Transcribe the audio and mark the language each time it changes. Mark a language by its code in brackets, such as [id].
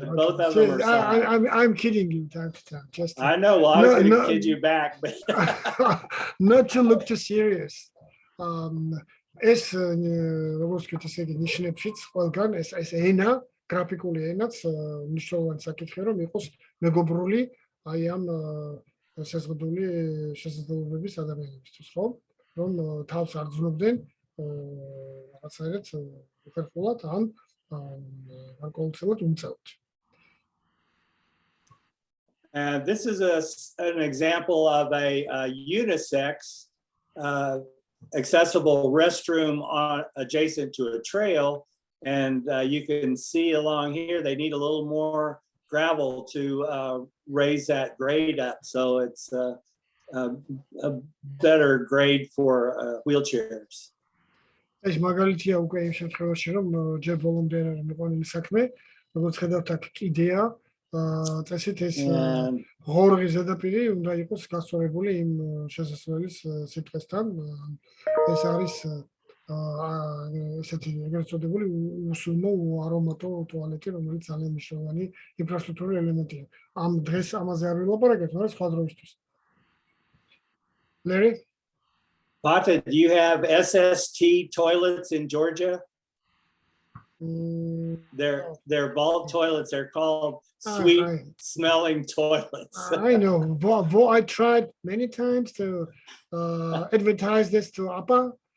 [en] but both of them are signed. I'm kidding you time to time. Just I know, well, I was going to kid you back, but not to look too serious. [ka] ეს როგორც კი ესე იგი ნიშნებშიც ყველგან ეს ენა, გრაფიკული ენაც მნიშვნელოვანი საკითხია, რომ იყოს მეგობრული აი ამ საზღვრული შესაძლებლობების ადამიანებისთვის, ხო? რომ თავს არ ძნობდნენ რაღაცაერად უხერხულად ან გარკვეულწილად უმწევთ. [en] And this is an example of a unisex accessible restroom adjacent to a trail, and you can see along here they need a little more gravel to raise that grade up, so it's a better grade for wheelchairs. [ka] ეს მაგალითია უკვე იმ შემთხვევაში, რომ ჯერ ბოლომდე არ მიყვანილი საქმე, როგორც ხედავთ აქ კიდეა წესით ეს ღორღი ზედაპირი უნდა იყოს გასწორებული იმ შესასვლელის სიტყვასთან. ეს არის ესეთი ეგრეთ წოდებული უსულმო არომატო ტუალეტი, რომელიც ძალიან მნიშვნელოვანი ინფრასტრუქტურული ელემენტია. ამ დღეს ამაზე არ ვილაპარაკებთ, მაგრამ სხვა დროისთვის. [en] Larry? Pata, do you have SST toilets in Georgia? They're vault toilets. They're called sweet smelling toilets. I know. I tried many times to advertise this to APA.